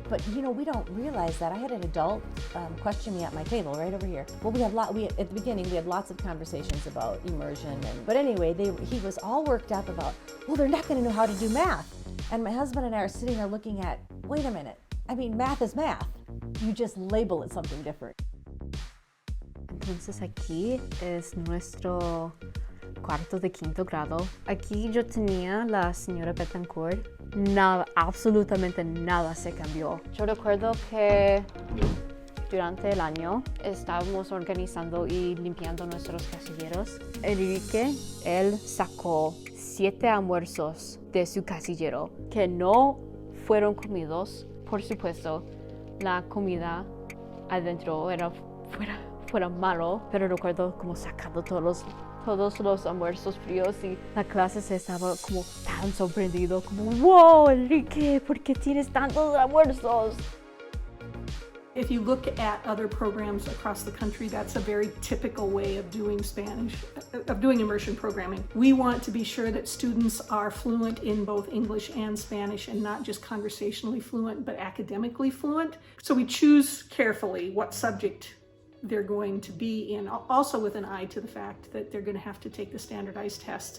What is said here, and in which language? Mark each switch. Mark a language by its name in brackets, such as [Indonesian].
[English] But we don't realize that. I had an adult question me at my table right over here. Well, at the beginning we had lots of conversations about immersion, but anyway, he was all worked up about, well, they're not going to know how to do math. And my husband and I are sitting there looking at, wait a minute, I mean, math is math. You just label it something different. [Spanish] Entonces aquí es nuestro cuarto de 5º grado. Aquí yo tenía la señora Betancourt. Nada, absolutamente nada se cambió. Yo recuerdo que durante el año estábamos organizando y limpiando nuestros casilleros. Enrique, él sacó 7 almuerzos de su casillero que no fueron comidos. Por supuesto, la comida adentro fuera malo, pero recuerdo como sacando todos los almuerzos fríos, y la clase se estaba como tan sorprendido, como, wow, Enrique, ¿por qué tienes tantos almuerzos? [English] If you look at other programs across the country, that's a very typical way of doing immersion programming. We want to be sure that students are fluent in both English and Spanish, and not just conversationally fluent, but academically fluent. So we choose carefully what subject they're going to be in, also with an eye to the fact that they're going to have to take the standardized tests.